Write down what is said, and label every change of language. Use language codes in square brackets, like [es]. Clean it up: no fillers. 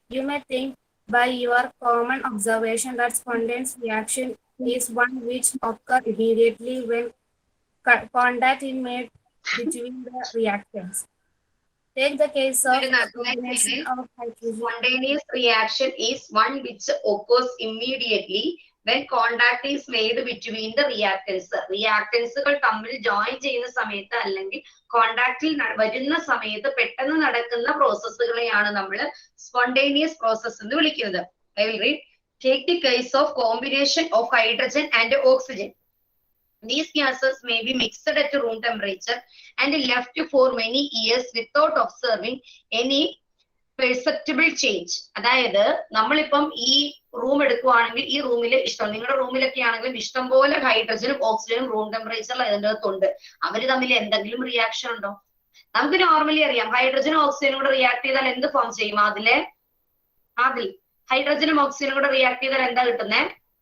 [en] You may think by your common observation that spontaneous reaction is one which occurs immediately when contact is made between the reactants. Take the case of combination of hydrogen. Spontaneous reaction is one which occurs immediately when contact is made between the reactants. [ml] റിയാക്ടൻസുകൾ തമ്മിൽ join ചെയ്യുന്ന സമയത്ത് അല്ലെങ്കിൽ കോണ്ടാക്റ്റിൽ വരുന്ന സമയത്ത് പെട്ടെന്ന് നടക്കുന്ന പ്രോസസ്സുകളെയാണ് നമ്മൾ spontaneous process എന്ന് വിളിക്കുന്നത്. [en] I will read. Take the case of combination of hydrogen and oxygen. These gases may be mixed at room temperature and left for many years without observing any perceptible change. [ml] അതായത് നമ്മളിപ്പം ഈ room എടുക്കുവാണെങ്കിൽ ഈ റൂമിൽ നിങ്ങളുടെ റൂമിലൊക്കെ ആണെങ്കിലും ഇഷ്ടംപോലെ ഹൈഡ്രജനും ഓക്സിജനും റൂം ടെമ്പറേച്ചറിൽ അതിൻ്റെ അകത്തുണ്ട്. അവര് തമ്മിൽ എന്തെങ്കിലും റിയാക്ഷൻ ഉണ്ടോ? നമുക്ക് നോർമലി അറിയാം ഹൈഡ്രജനും ഓക്സിജനും കൂടെ റിയാക്ട് ചെയ്താൽ എന്ത് ഫോം ചെയ്യും? അതിൽ ഹൈഡ്രജനും ഓക്സിജനും കൂടെ റിയാക്ട് ചെയ്താൽ എന്താ കിട്ടുന്നത്?